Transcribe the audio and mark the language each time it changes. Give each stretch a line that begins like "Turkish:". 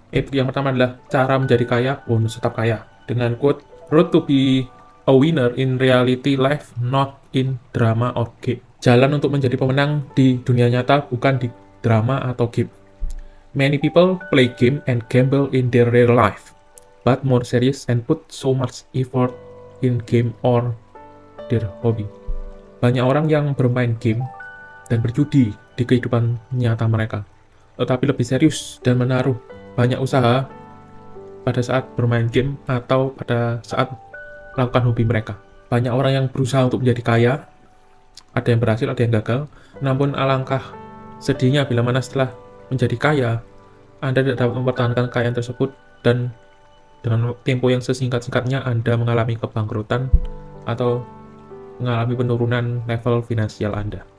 Indonesian: Ebook yang pertama adalah Cara Menjadi Kaya, Bonus Tetap Kaya. Dengan
English: quote, "Road to be a winner in reality life, not in drama or game."
Indonesian: Jalan untuk menjadi pemenang di dunia nyata, bukan di drama atau game.
English: Many people play game and gamble in their real life, but more serious and put so much effort in game or their hobby.
Indonesian: Banyak orang yang bermain game dan berjudi di kehidupan nyata mereka, tetapi lebih serius dan menaruh banyak usaha pada saat bermain game atau pada saat melakukan hobi mereka. Banyak orang yang berusaha untuk menjadi kaya, ada yang berhasil, ada yang gagal, namun alangkah sedihnya bila mana setelah menjadi kaya, Anda tidak dapat mempertahankan kekayaan tersebut dan dengan tempo yang sesingkat-singkatnya Anda mengalami kebangkrutan atau mengalami penurunan level finansial Anda.